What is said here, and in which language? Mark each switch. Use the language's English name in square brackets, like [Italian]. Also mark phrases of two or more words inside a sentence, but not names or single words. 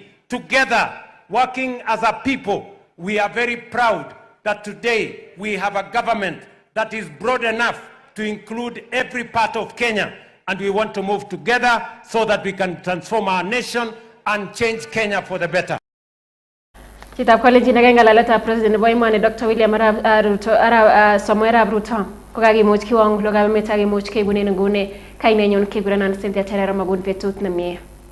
[English] Together, working as a people, we are very proud that today we have a government that is broad enough to include every part of Kenya, and we want to move together so that we can transform our nation and change Kenya for the better. [Kalenjin] Chitab kolenjin ngalalet President nebo emoni Dr. William Samoei Arap Ruto kokakimuch kiwong lokab emet akimuch keibunen nguni kainenyon kekurenan Cynthia Terer magun betut nemie.